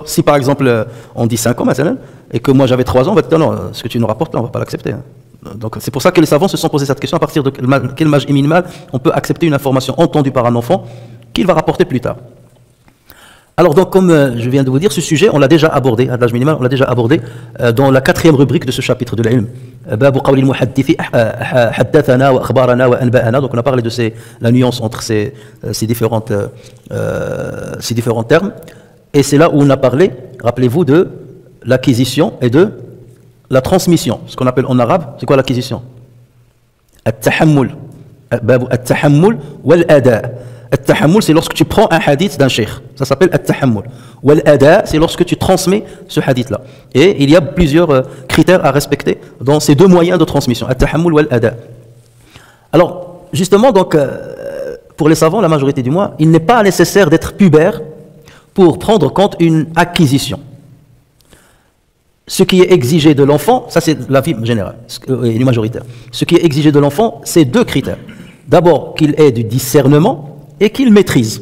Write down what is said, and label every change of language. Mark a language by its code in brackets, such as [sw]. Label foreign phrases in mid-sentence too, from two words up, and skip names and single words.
[fr] Si par exemple on dit 5 ans maintenant, et que moi j'avais 3 ans, on va dire non, ce que tu nous rapportes là, on ne va pas l'accepter. Donc c'est pour ça que les savants se sont posé cette question, à partir de quel âge minimal on peut accepter une information entendue par un enfant qu'il va rapporter plus tard. Alors donc comme je viens de vous dire, ce sujet on l'a déjà abordé, à l'âge minimal, on l'a déjà abordé dans la 4e rubrique de ce chapitre de l'ilm. [ar] باب قول المحدث حدثنا وأخبرنا وأنبأنا. [fr] Donc on a parlé de la nuance entre ces différents termes. Et c'est là où on a parlé, rappelez-vous, de l'acquisition et de la transmission. Ce qu'on appelle en arabe, c'est quoi l'acquisition? [ar] التحمل. باب التحمل والأداء'. التحمل, [fr] c'est lorsque tu prends un hadith d'un cheikh. Ça s'appelle [ar] التحمل والأداء', [fr] c'est lorsque tu transmets ce hadith-là. Et il y a plusieurs critères à respecter dans ces deux moyens de transmission. [ar] التحمل والأداء'. [fr] Alors, justement, donc, pour les savants, la majorité du moins, il n'est pas nécessaire d'être pubère pour prendre compte une acquisition. Ce qui est exigé de l'enfant, ça c'est l'avis général, et majoritaire. Ce qui est exigé de l'enfant, c'est 2 critères. D'abord, qu'il ait du discernement et qu'il maîtrise.